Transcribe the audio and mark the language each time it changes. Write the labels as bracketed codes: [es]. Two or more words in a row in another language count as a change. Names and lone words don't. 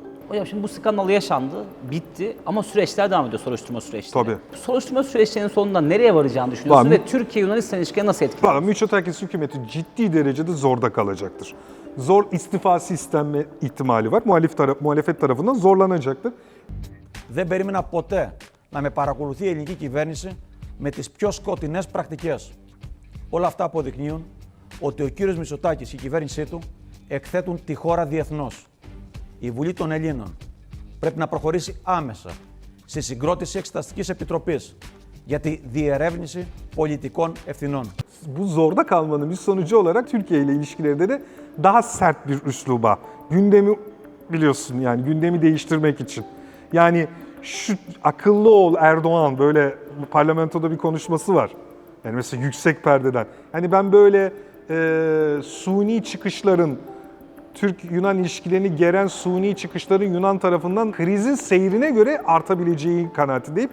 [tr] Hocam şimdi bu skandal yaşandı, bitti ama süreçler devam ediyor, soruşturma süreçleri. Tabii. Soruşturma süreçlerinin sonunda nereye varacağını düşünüyorsunuz Var ve Türkiye-Yunanistan ilişkileri nasıl etkileyecek? Valla Mitsotakis hükümeti ciddi derecede zorda kalacaktır. Zor istifası istenme ihtimali var. Muhalefet tarafından zorlanacaktır. [el] Δεν περίμενα ποτέ να με παρακολουθεί η ελληνική κυβέρνηση με τις πιο σκοτεινές πρακτικές. Όλα αυτά αποδεικνύουν ότι ο κύριος Μητσοτάκης και η κυβέρνησή του εκθέτουν τη χώρα διεθνώς. Η Βουλή των Ελλήνων πρέπει να προχωρήσει άμεσα στη συγκρότηση Εξεταστικής Επιτροπής για τη διερεύνηση πολιτικών ευθυνών. [tr] Bu zorda kalmanın bir sonucu olarak Türkiye ile ilişkilerde de daha sert bir üsluba, gündemi biliyorsun yani gündemi değiştirmek için. Yani şu akıllı ol Erdoğan böyle parlamentoda bir konuşması var. Yani mesela yüksek perdeden. Hani ben böyle suni çıkışların, Türk-Yunan ilişkilerini geren suni çıkışların Yunan tarafından krizin seyrine göre artabileceği kanaatindeyim.